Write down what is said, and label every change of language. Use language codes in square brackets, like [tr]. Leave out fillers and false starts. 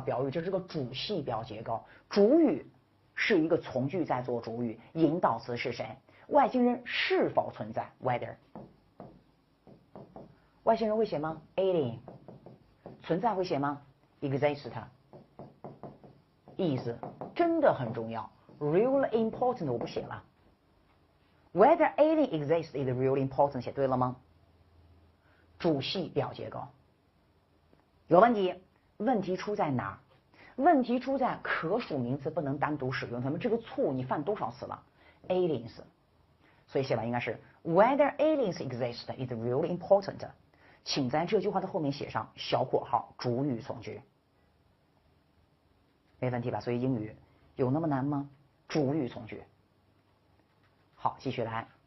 [zh] 表语这是个主系表结构，主语是一个从句在做主语，引导词是谁？外星人是否存在 whether。外星人会写吗 ？alien。存在会写吗 ？exist。 is 真的很重要 ， [en] really important [zh] 我不写了。 [en] Whether alien exists is really important [zh] 写对了吗？主系表结构有问题，问题出在哪儿？问题出在可数名词不能单独使用，他们这个错误你犯多少次了 ？aliens， 所以写完应该是 [en] Whether aliens exist is really important， [zh] 请在这句话的后面写上小括号主语从句，没问题吧？所以英语有那么难吗？主语从句。好，继续来。